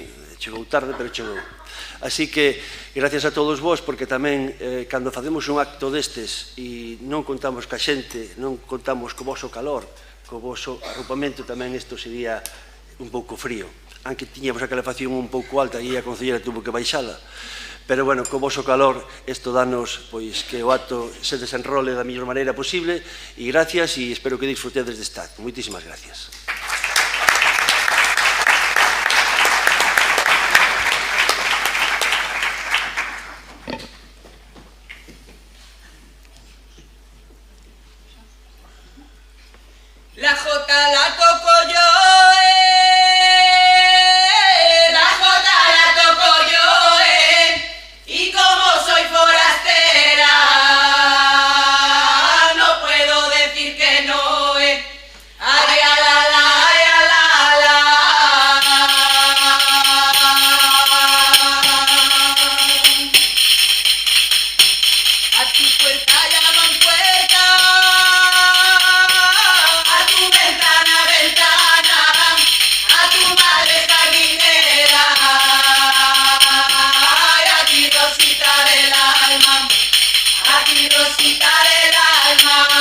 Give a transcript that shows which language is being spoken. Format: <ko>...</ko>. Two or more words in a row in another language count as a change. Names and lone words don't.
<gl>Chegou tarde, pero chegou. Así que, gracias a todos vos, porque tamén, cando facemos un acto destes e non contamos ca xente, non contamos co voso calor, co voso arrupamento, tamén isto sería un pouco frío. Aunque tiñamos a calefacción un pouco alta e a concellera tuvo que baixala. Pero, bueno, co voso calor, isto danos que o acto se desenrole da mellor maneira posible, e gracias, e espero que disfrutedes deste acto. Moitísimas gracias.</gl> <es>La jota la toco yo, la jota la toco yo, y como soy forastera, no puedo decir que no, ay, a la, ay, a la. A tu puerta llaman puerta, a tu ventana, ventana, a tu madre jardinera, a ti Rosita del alma, a ti Rosita del alma.</es>